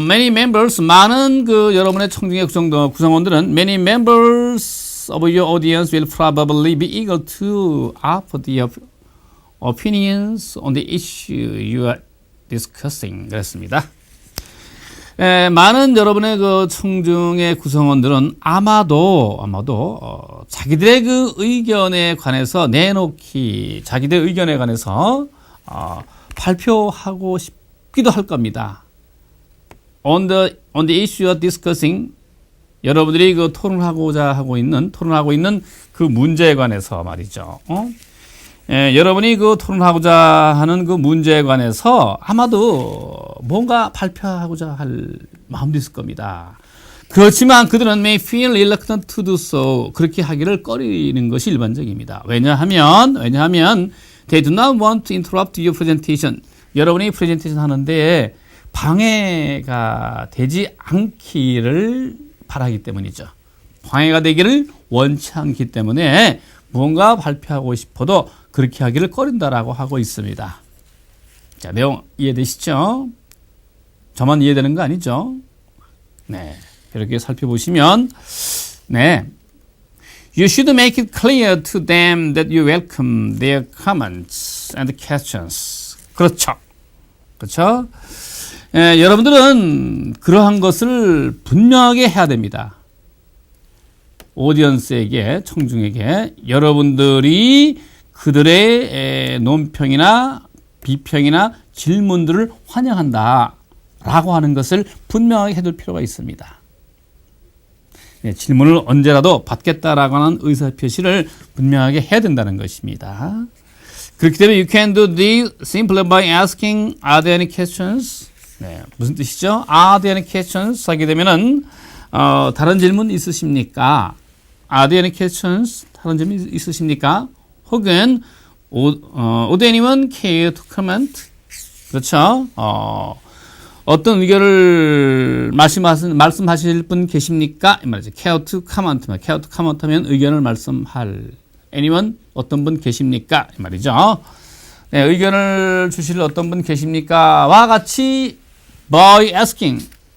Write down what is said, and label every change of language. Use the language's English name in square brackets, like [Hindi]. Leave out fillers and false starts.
[English] Many members, [Korean] 많은 그 여러분의 청중의 구성원들은 [English] many members of your audience will probably be eager to offer their opinions on the issue you are discussing. [Korean] 그랬습니다. 많은 여러분의 그 청중의 구성원들은 아마도 자기들의 그 의견에 관해서 자기들의 의견에 관해서 발표하고 싶기도 할 겁니다. [English] On the issue of discussing, [Korean] 여러분들이 그 토론하고 있는 그 문제에 관해서 말이죠. 여러분이 그 토론하고자 하는 그 문제에 관해서 아마도 뭔가 발표하고자 할 마음도 있을 겁니다. 그렇지만 그들은 [English] may feel reluctant to do so. [Korean] 그렇게 하기를 꺼리는 것이 일반적입니다. 왜냐하면 [English] they do not want to interrupt your presentation. [Korean] 여러분이 프레젠테이션 하는데 방해가 되지 않기를 바라기 때문이죠. 방해가 되기를 원치 않기 때문에 뭔가 발표하고 싶어도 그렇게 하기를 꺼린다라고 하고 있습니다. 자, 내용 이해되시죠? 저만 이해되는 거 아니죠? 네, 이렇게 살펴보시면 네, [English] you should make it clear to them that you welcome their comments and questions. [Korean] 그렇죠. 여러분들은 그러한 것을 분명하게 해야 됩니다. 오디언스에게, 청중에게 여러분들이 그들의 논평이나 비평이나 질문들을 환영한다 라고 하는 것을 분명하게 해둘 필요가 있습니다. 네, 질문을 언제라도 받겠다라고 하는 의사표시를 분명하게 해야 된다는 것입니다. 그렇기 때문에 [English] you can do this simply by asking are there any questions? [Korean] 네, 무슨 뜻이죠? [English] Are there any questions? [Korean] 하게 되면은 다른 질문 있으십니까? [English] Are there any questions? [Korean] 다른 질문 있으십니까? 혹은 [English] would anyone care to comment? [Korean] 그렇죠? 어떤 의견을 말씀하실 분 계십니까? 이 말이죠. [English] care to comment. care to comment [Korean] 하면 의견을 말씀할. anyone? 어떤 분 계십니까? 이 말이죠. 네, 의견을 주실 어떤 분 계십니까? 와 같이 [English] by asking.